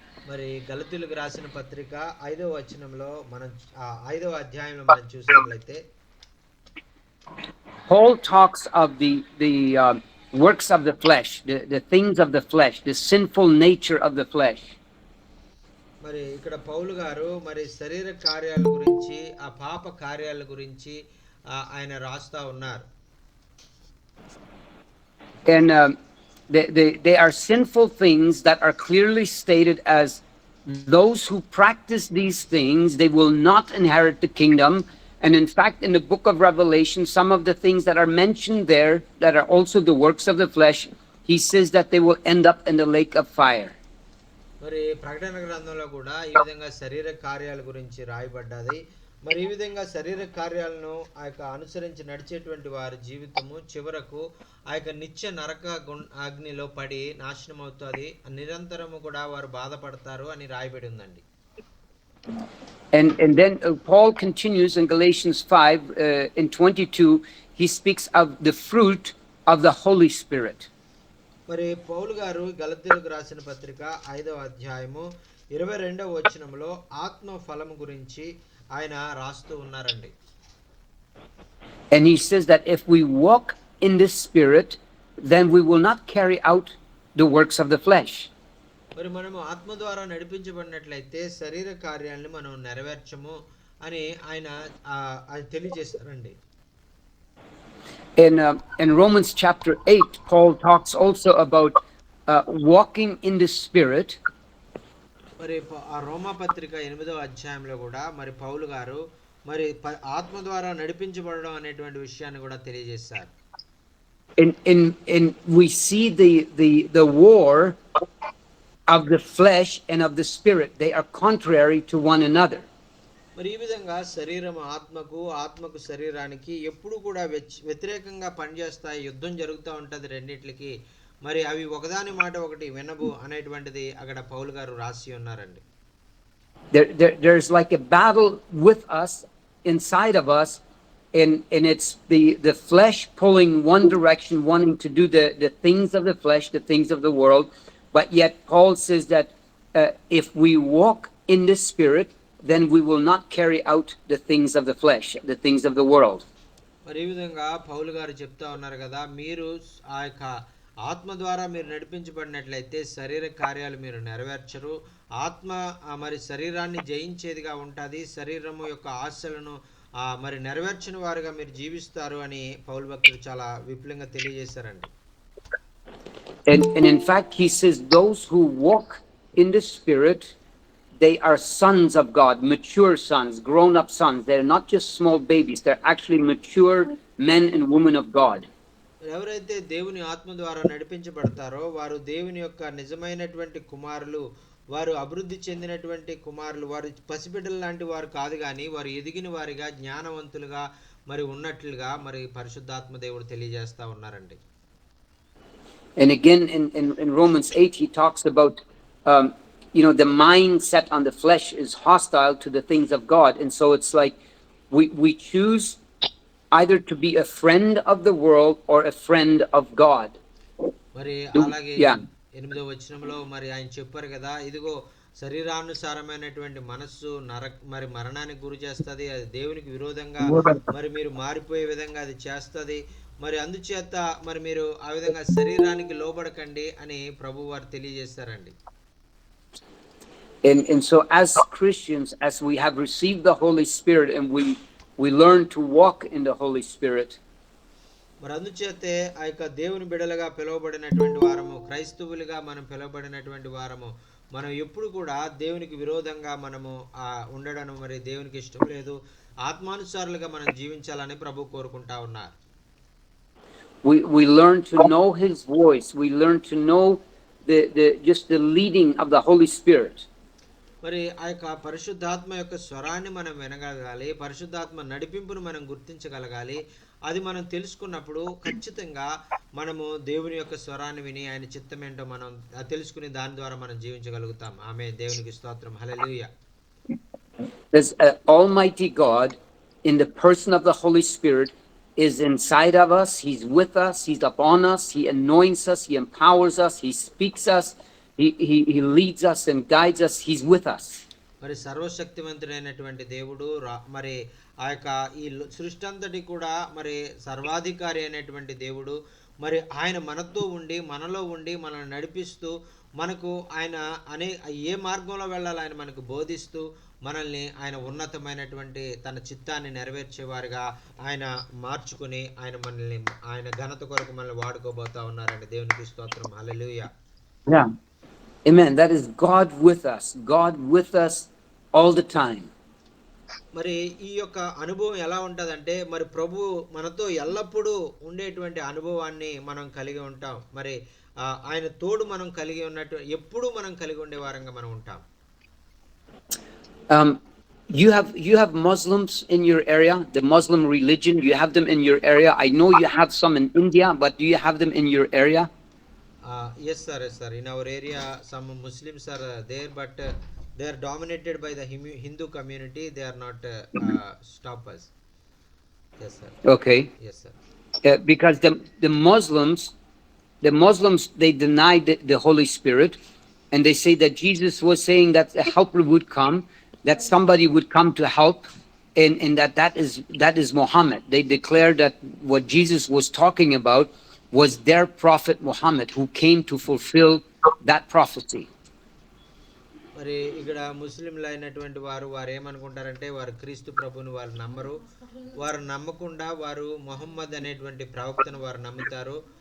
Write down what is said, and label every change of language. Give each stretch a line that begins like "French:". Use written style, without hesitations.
Telugu: మరి గలతీయులకు రాసిన పత్రిక 5వ వచనంలో మనం 5వ అధ్యాయంలో మనం చూసినట్లయితే
English: Paul talks of the works of the flesh, the things of the flesh, the sinful nature of the flesh.
Telugu: మరి ఇక్కడ పౌలు గారు మరి శరీర కార్యాల గురించి, ఆ పాప కార్యాల గురించి ఆయన రాస్తా ఉన్నారు.
English: And they are sinful things that are clearly stated as those who practice these things, they will not inherit the kingdom. And in fact, in the book of Revelation, some of the things that are mentioned there that are also the works of the flesh, he says that they will end up in the lake of fire.
Telugu: మరి ప్రకటన గ్రంథంలో కూడా ఈ విధంగా శరీర కార్యాల గురించి రాయబడ్డది. మరి ఈ విధంగా శరీర కార్యాలను ఆ యొక్క అనుసరించి నడిచేటువంటి వారి జీవితము చివరకు ఆ యొక్క నిత్య నరక అగ్నిలో పడి నాశనం అవుతుంది, నిరంతరము కూడా వారు బాధపడతారు అని రాయబడి ఉందండి.
English: And then Paul continues in Galatians 5 in 22, he speaks of the fruit of the Holy Spirit.
Telugu: మరి పౌలు గారు గలతీయులకు రాసిన పత్రిక 5వ అధ్యాయము 22వ వచనంలో ఆత్మ ఫలము గురించి ఆయన రాస్తూ ఉన్నారండి.
English: And he says that if we walk in the Spirit, then we will not carry out the works of the flesh.
Telugu: మరి మనము ఆత్మ ద్వారా నడిపించబడినట్లయితే శరీర కార్యాలను మనం నెరవేర్చము అని ఆయన తెలియజేస్తారండి.
English: In Romans chapter 8, Paul talks also about walking in the Spirit.
Telugu: మరి ఆ రోమా పత్రిక 8వ అధ్యాయంలో కూడా మరి పౌలు గారు మరి ఆత్మ ద్వారా నడిపించబడడం అనేటువంటి విషయాన్ని కూడా తెలియజేశారు.
English: In we see the war of the flesh and of the spirit. They are contrary to one another.
Telugu: మరి ఈ విధంగా శరీరం ఆత్మకు శరీరానికి ఎప్పుడు కూడా వ్యతిరేకంగా పనిచేస్తాయి, యుద్ధం జరుగుతూ ఉంటుంది రెండిట్లకి. మరి అవి ఒకదాని మాట ఒకటి వినవు అనేటువంటిది అక్కడ పౌలు గారు రాసి ఉన్నారండి.
English: There's like a battle with us, inside of us, and it's the flesh pulling one direction, wanting to do the things of the flesh, the things of the world. But yet Paul says that if we walk in the Spirit, then we will not carry out the things of the flesh, the things of the world.
Telugu: మరి ఈ విధంగా పౌలు గారు చెప్తా ఉన్నారు కదా, మీరు ఆ యొక్క ఆత్మ ద్వారా మీరు నడిపించబడినట్లయితే శరీర కార్యాలు మీరు నెరవేర్చరు. ఆత్మ మరి శరీరాన్ని జయించేదిగా ఉంటుంది, శరీరము యొక్క ఆశలను మరి నెరవేర్చిన వారుగా మీరు జీవిస్తారు అని పౌలు భక్తుడు చాలా విపులంగా తెలియజేశారండి.
English: And in fact, he says those who walk in the Spirit, they are sons of God, mature sons, grown-up sons. They're not just small babies. They're actually mature men and women of God.
Telugu: ఎవరైతే దేవుని ఆత్మ ద్వారా నడిపించబడతారో వారు దేవుని యొక్క నిజమైనటువంటి కుమారులు, వారు అభివృద్ధి చెందినటువంటి కుమారులు, వారు పసిబిడ్డల లాంటి వారు కాదు, కానీ వారు ఎదిగిన వారిగా జ్ఞానవంతులుగా మరి ఉన్నట్లుగా మరి పరిశుద్ధాత్మ దేవుడు తెలియజేస్తా ఉన్నారండి.
English: And again in Romans 8 he talks about the mindset on the flesh is hostile to the things of God, and so it's like we choose either to be a friend of the world or a friend of God.
Telugu: మరి అలాగే 8వ వచనంలో మరి ఆయన చెప్పారు కదా, ఇదిగో శరీరానుసారమైనటువంటి మనస్సు మరి మరణానికి గురి చేస్తుంది, అది దేవునికి విరోధంగా మరి మీరు మారిపోయే విధంగా అది చేస్తుంది. మరి అందుచేత మరి మీరు ఆ విధంగా శరీరానికి లోబడకండి అని ప్రభు వారు తెలియజేస్తారండి.
English: And so as Christians, as we have received the Holy Spirit and we learn to walk in the Holy Spirit,
Telugu: మరి అందుచేతే ఆ యొక్క దేవుని బిడలుగా పిలువబడినటువంటి వారము, క్రైస్తవులుగా మనం పిలువబడినటువంటి వారము, మనం ఎప్పుడు కూడా దేవునికి విరోధంగా మనము ఉండడం మరి దేవునికి ఇష్టం లేదు. ఆత్మానుసారులుగా మనం జీవించాలని ప్రభు కోరుకుంటా ఉన్నారు.
English: we learn to know his voice, we learn to know just the leading of the Holy Spirit.
Telugu: మరి ఆ యొక్క పరిశుద్ధాత్మ యొక్క స్వరాన్ని మనం వినగలగాలి, పరిశుద్ధాత్మ నడిపింపును మనం గుర్తించగలగాలి. అది మనం తెలుసుకున్నప్పుడు ఖచ్చితంగా మనము దేవుని యొక్క స్వరాన్ని విని ఆయన చిత్తం ఏంటో మనం తెలుసుకుని దాని ద్వారా మనం జీవించగలుగుతాం. ఆమేన్. దేవునికి స్తోత్రం. హల్లెలూయా.
English: There's Almighty God in the person of the Holy Spirit is inside of us, he's with us, he's upon us, he anoints us, he empowers us, he speaks us, he leads us and guides us, he's with us.
Telugu: మరి సర్వశక్తివంతుడైనటువంటి దేవుడు మరి ఆ యొక్క ఈ సృష్టి అంతటి కూడా మరి సర్వాధికారి అయినటువంటి దేవుడు, మరి ఆయన మనతో ఉండి మనలో ఉండి మనల్ని నడిపిస్తూ మనకు ఆయన ఏ మార్గంలో వెళ్ళాలి ఆయన మనకు బోధిస్తూ మనల్ని ఆయన ఉన్నతమైనటువంటి తన చిత్తాన్ని నెరవేర్చేవారుగా ఆయన మార్చుకుని ఆయన మనల్ని ఆయన ఘనత కొరకు మనల్ని వాడుకోబోతా ఉన్నారండి. దేవునికి స్తోత్రం. హల్లెలూయా.
English: Yeah. Amen. That is God with us. God with us all the time.
Telugu: మరి ఈ యొక్క అనుభవం ఎలా ఉంటుందంటే, మరి ప్రభు మనతో ఎల్లప్పుడూ ఉండేటువంటి అనుభవాన్ని మనం కలిగి ఉంటాం. మరి ఆయన తోడు మనం కలిగి ఉన్నట్టు ఎప్పుడూ మనం కలిగి ఉండే వారంగా మనం ఉంటాం.
English: You have Muslims in your area, the Muslim religion, you have them in your area. I know you have some in India, but do you have them in your area? Yes sir, yes sir. In our area some Muslims are there, but they are dominated by the Hindu community. They are not stoppers. Yes sir. Okay. Yes sir. Because the Muslims they deny the Holy Spirit, and they say that Jesus was saying that a helper would come, that somebody would come to help, and that is Muhammad. They declare that what Jesus was talking about was their prophet Muhammad, who came to fulfill that prophecy.
Telugu: మరి ఇక్కడ ముస్లింలు అయినటువంటి వారు ఏమనుకుంటారంటే, వారు క్రీస్తు ప్రభుని వారు నమ్మరు. వారు నమ్మకుండా వారు మొహమ్మద్ అనేటువంటి ప్రవక్తను వారు నమ్ముతారు.